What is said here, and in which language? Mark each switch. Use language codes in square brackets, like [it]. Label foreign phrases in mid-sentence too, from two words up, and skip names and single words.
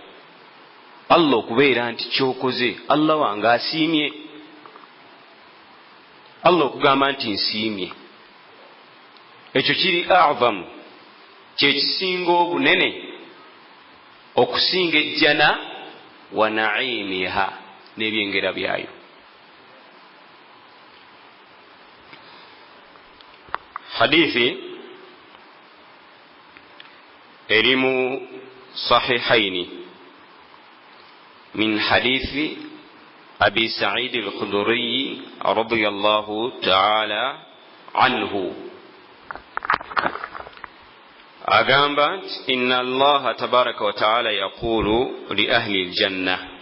[lg] Allah okubeera nti kyokoze, Allah wange asiimye, Allah okugamba nti nsiimye, ekyo kiri a'zam, kyekisinga obunene okusinga ejjana, [ar] ونعيمها, [lg] n'ebyengera byayo. Hadithi erimu [ar] sahihaini من حديث أبي سعيد الخدري رضي الله تعالى عنه أقامت إن الله تبارك وتعالى يقول لأهل الجنة،